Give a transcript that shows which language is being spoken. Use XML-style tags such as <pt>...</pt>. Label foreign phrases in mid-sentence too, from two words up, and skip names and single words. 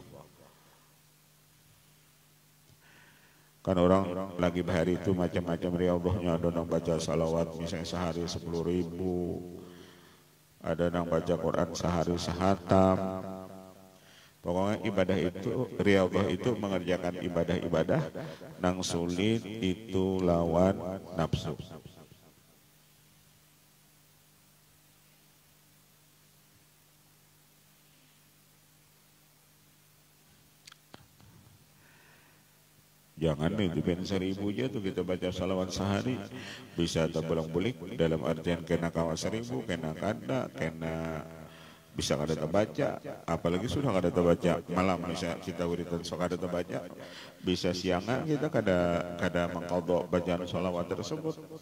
<bjn>Kan orang lagi bahari itu macam-macam riyadhahnya, ada yang baca salawat misalnya sehari 10.000, ada yang baca Quran sehari sehatam. Pokoknya ibadah itu, riyadhah itu mengerjakan ibadah-ibadah nang sulit itu lawan nafsu. Jangan nih dipen 1.000 aja tuh kita baca salawat sehari bisa terbelang-belik, dalam artian kena kawa 1.000, kena kada, kena bisa kada terbaca, apalagi sudah kada terbaca malam bisa kita wiridan sok kada terbaca, bisa siangan kita kada mengqadha bacaan salawat tersebut.</bjn>